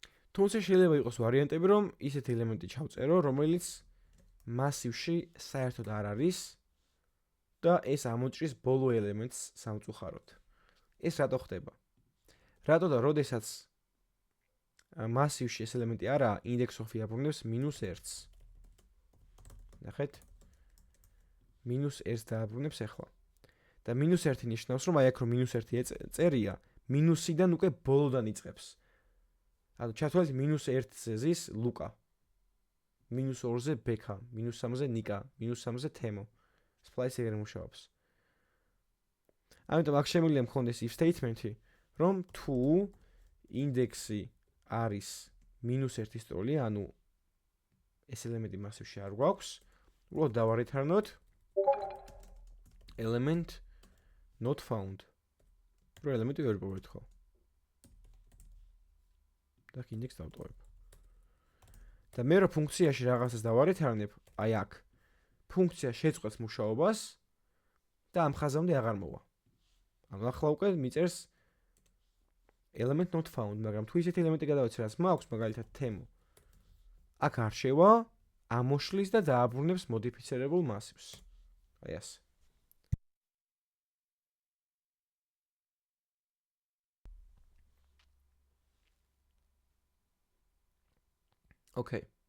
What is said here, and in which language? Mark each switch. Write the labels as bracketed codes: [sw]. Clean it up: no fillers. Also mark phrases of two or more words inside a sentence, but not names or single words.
[ka] თუმცა შეიძლება იყოს ვარიანტები, რომ ისეთი ელემენტი ჩავწერო, რომელიც მასივში საერთოდ არ არის და ეს ამოჭრის ბოლო ელემენტს სამწუხაროდ. ეს რატო ხდება? რატო და როდესაც მასივში ეს ელემენტი არაა, index-of აბრუნებს -1-ს. ნახეთ? -1 დააბრუნებს ახლა. და -1 ნიშნავს, რომ აი აქ რომ -1 წერია, მინუსიდან უკვე ბოლოდან იწყებს. ანუ ჩათვალეთ -1-ზე ზის ლუკა. -2-ზე ბექა, -3-ზე ნიკა, -3-ზე თემო. სპლაისი ეგრე მუშაობს. ამიტომ აქ შემიძლია მქონდეს [en] if statement- [ka] ი, რომ თუ ინდექსი არის -1-ის ტოლი, ანუ ეს ელემენტი მასივში არ გვაქვს, უბრალოდ დავარეითარნოთ [en] element not found. [ka] რო ელემენტი ვერ პოვეთ ხო? და ინდექს დავტოვებ. და მე რო ფუნქციაში რაღაცას დავარეითარნებ, აი აქ ფუნქცია შეწყვეტს მუშაობას და ამ ხაზამდე აღარ მოვა. ანუ ახლა უკვე მიწერს [en] element not found, [ka] მაგრამ თუ ისეთი ელემენტი გადავეცე, რაც მაქვს, მაგალითად თემო. აქ არ შევა, ამოშლის და დააბრუნებს მოდიფიცირებულ მასივს. აი ასე. Okay.